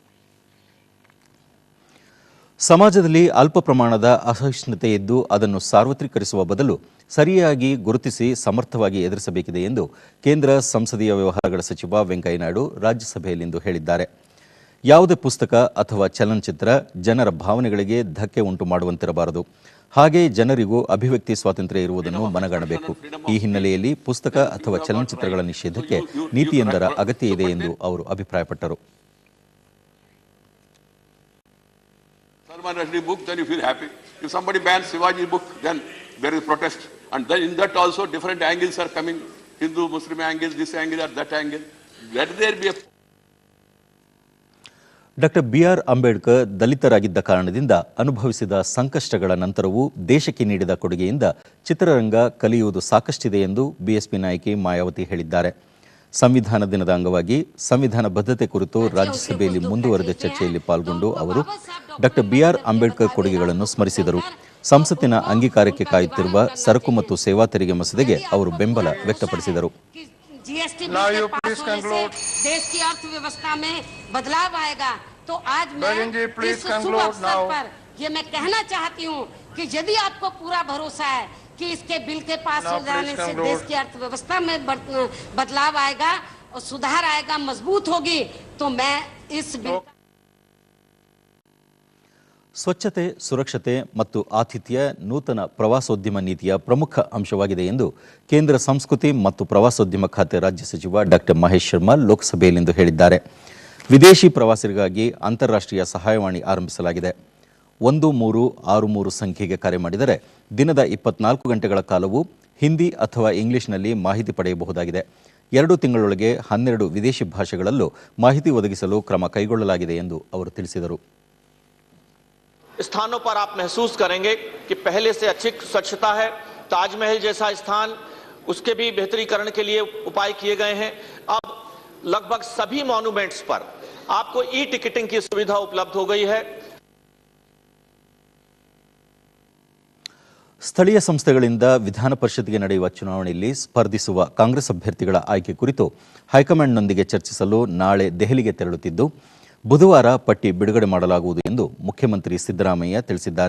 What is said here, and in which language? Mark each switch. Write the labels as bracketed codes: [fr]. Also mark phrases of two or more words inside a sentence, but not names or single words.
[kn] ಸಮಾಜದಲ್ಲಿ ಅಲ್ಪ ಪ್ರಮಾಣದ ಅಸಹಿಷ್ಣುತೆ ಇದ್ದು ಅದನ್ನು ಸಾರ್ವತ್ರಿಕರಿಸುವ ಬದಲು ಸರಿಯಾಗಿ ಗುರುತಿಸಿ ಸಮರ್ಥವಾಗಿ ಎದುರಿಸಬೇಕಿದೆ ಎಂದು ಕೇಂದ್ರ ಸಂಸದೀಯ ವ್ಯವಹಾರಗಳ ಸಚಿವ ವೆಂಕಯ್ಯನಾಯ್ಡು ರಾಜ್ಯಸಭೆಯಲ್ಲಿಂದು ಹೇಳಿದ್ದಾರೆ. ಯಾವುದೇ ಪುಸ್ತಕ ಅಥವಾ ಚಲನಚಿತ್ರ ಜನರ ಭಾವನೆಗಳಿಗೆ ಧಕ್ಕೆ ಉಂಟು ಮಾಡುವಂತಿರಬಾರದು. ಹಾಗೆ ಜನರಿಗೂ ಅಭಿವ್ಯಕ್ತಿ ಸ್ವಾತಂತ್ರ್ಯ ಇರುವುದನ್ನು ಮನಗಾಣಬೇಕು. ಈ ಹಿನ್ನೆಲೆಯಲ್ಲಿ ಪುಸ್ತಕ ಅಥವಾ ಚಲನಚಿತ್ರಗಳ ನಿಷೇಧಕ್ಕೆ ನೀತಿಯೊಂದರ ಅಗತ್ಯ ಇದೆ ಎಂದು ಅವರು ಅಭಿಪ್ರಾಯಪಟ್ಟರು. [en] Salman Rushdie book, then you feel happy. If somebody bans Shivaji book, then there is protest. And then in that also different angles are coming. Hindu, Muslim angle, this angle or that angle. Let there be a... [kn] ಡಾಕ್ಟರ್ BR ಅಂಬೇಡ್ಕರ್ ದಲಿತರಾಗಿದ್ದ ಕಾರಣದಿಂದ ಅನುಭವಿಸಿದ ಸಂಕಷ್ಟಗಳ ನಂತರವೂ ದೇಶಕ್ಕೆ ನೀಡಿದ ಕೊಡುಗೆಯಿಂದ ಚಿತ್ರರಂಗ ಕಲಿಯುವುದು ಸಾಕಷ್ಟಿದೆ ಎಂದು ಬಿಎಸ್ಪಿ ನಾಯಕಿ ಮಾಯಾವತಿ ಹೇಳಿದ್ದಾರೆ. ಸಂವಿಧಾನ ದಿನದ ಅಂಗವಾಗಿ ಸಂವಿಧಾನ ಬದ್ಧತೆ ಕುರಿತು ರಾಜ್ಯಸಭೆಯಲ್ಲಿ ಮುಂದುವರೆದ ಚರ್ಚೆಯಲ್ಲಿ ಪಾಲ್ಗೊಂಡು ಅವರು ಡಾಕ್ಟರ್ BR ಅಂಬೇಡ್ಕರ್ ಕೊಡುಗೆಗಳನ್ನು ಸ್ಮರಿಸಿದರು. ಸಂಸತ್ತಿನ ಅಂಗೀಕಾರಕ್ಕೆ ಕಾಯುತ್ತಿರುವ ಸರಕು ಮತ್ತು ಸೇವಾ ತೆರಿಗೆ ಮಸೂದೆಗೆ ಅವರು ಬೆಂಬಲ ವ್ಯಕ್ತಪಡಿಸಿದರು. [hi] जीएसटी देश की अर्थव्यवस्था में बदलाव आएगा तो आज मैं इस शुभ अवसर पर ये मैं कहना चाहती हूँ कि यदि आपको पूरा भरोसा है कि इसके बिल के पास हो जाने से देश की अर्थव्यवस्था में बदलाव आएगा और सुधार आएगा, मजबूत होगी, तो मैं इस बिल [kn] ಸ್ವಚ್ಛತೆ, ಸುರಕ್ಷತೆ ಮತ್ತು ಆತಿಥ್ಯ ನೂತನ ಪ್ರವಾಸೋದ್ಯಮ ನೀತಿಯ ಪ್ರಮುಖ ಅಂಶವಾಗಿದೆ ಎಂದು ಕೇಂದ್ರ ಸಂಸ್ಕೃತಿ ಮತ್ತು ಪ್ರವಾಸೋದ್ಯಮ ಖಾತೆ ರಾಜ್ಯ ಸಚಿವ ಡಾಕ್ಟರ್ ಮಹೇಶ್ ಶರ್ಮಾ ಲೋಕಸಭೆಯಲ್ಲಿಂದು ಹೇಳಿದ್ದಾರೆ. ವಿದೇಶಿ ಪ್ರವಾಸಿಗರಿಗಾಗಿ ಅಂತಾರಾಷ್ಟ್ರೀಯ ಸಹಾಯವಾಣಿ ಆರಂಭಿಸಲಾಗಿದೆ. 1363 ಸಂಖ್ಯೆಗೆ ಕರೆ ಮಾಡಿದರೆ ದಿನದ 24 ಗಂಟೆಗಳ ಕಾಲವೂ ಹಿಂದಿ ಅಥವಾ ಇಂಗ್ಲಿಷ್ನಲ್ಲಿ ಮಾಹಿತಿ ಪಡೆಯಬಹುದಾಗಿದೆ. 2 ತಿಂಗಳೊಳಗೆ 12 ವಿದೇಶಿ ಭಾಷೆಗಳಲ್ಲೂ ಮಾಹಿತಿ ಒದಗಿಸಲು ಕ್ರಮ ಕೈಗೊಳ್ಳಲಾಗಿದೆ ಎಂದು ಅವರು ತಿಳಿಸಿದರು. [hi] स्थानों पर आप महसूस करेंगे कि पहले से अच्छी स्वच्छता है. ताजमहल जैसा स्थान, उसके भी बेहतरीकरण के लिए उपाय किए गए हैं. अब लगभग सभी मॉन्यूमेंट्स पर आपको ई टिकटिंग की सुविधा उपलब्ध हो गई है. [kn] ಸ್ಥಳೀಯ ಸಂಸ್ಥೆಗಳಿಂದ ವಿಧಾನ ಪರಿಷತ್ಗೆ ನಡೆಯುವ ಚುನಾವಣೆಯಲ್ಲಿ ಸ್ಪರ್ಧಿಸುವ ಕಾಂಗ್ರೆಸ್ ಅಭ್ಯರ್ಥಿಗಳ ಆಯ್ಕೆ ಕುರಿತು ಹೈಕಮಾಂಡ್ನೊಂದಿಗೆ ಚರ್ಚಿಸಲು ನಾಳೆ ದೆಹಲಿಗೆ ತೆರಳುತ್ತಿದ್ದು, ಬುಧವಾರ ಪಟ್ಟಿ ಬಿಡುಗಡೆ ಮಾಡಲಾಗುವುದು ಎಂದು ಮುಖ್ಯಮಂತ್ರಿ ಸಿದ್ದರಾಮಯ್ಯ ತಿಳಿಸಿದ್ದಾರೆ.